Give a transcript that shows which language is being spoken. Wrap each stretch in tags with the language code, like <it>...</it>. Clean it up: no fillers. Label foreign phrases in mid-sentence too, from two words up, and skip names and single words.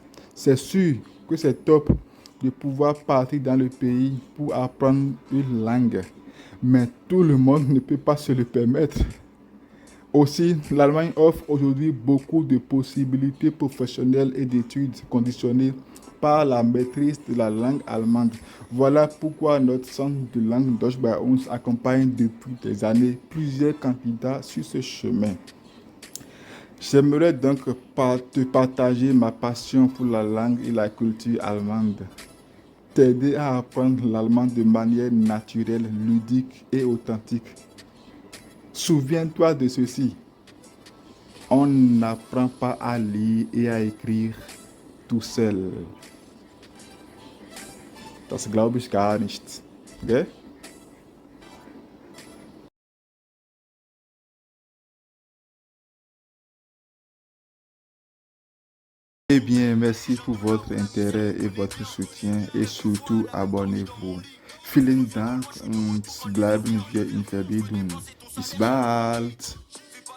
<fr>C'est sûr que c'est top de pouvoir partir dans le pays pour apprendre une langue, mais tout le monde ne peut pas se le permettre. Aussi, l'Allemagne offre aujourd'hui beaucoup de possibilités professionnelles et d'études conditionnées par la maîtrise de la langue allemande. Voilà pourquoi notre centre de langue Deutsch bei uns accompagne depuis des années plusieurs candidats sur ce chemin. J'aimerais donc te partager ma passion pour la langue et la culture allemande, t'aider à apprendre l'allemand de manière naturelle, ludique et authentique. Souviens-toi de ceci. On n'apprend pas à lire et à écrire tout seul.</fr> <de>Das glaube ich gar nicht.</de> <fr>Okay? Eh bien, merci pour votre intérêt et votre soutien et surtout abonnez-vous.</fr> <de>Vielen Dank und bleiben wir in Verbindung. Bis bald.</de>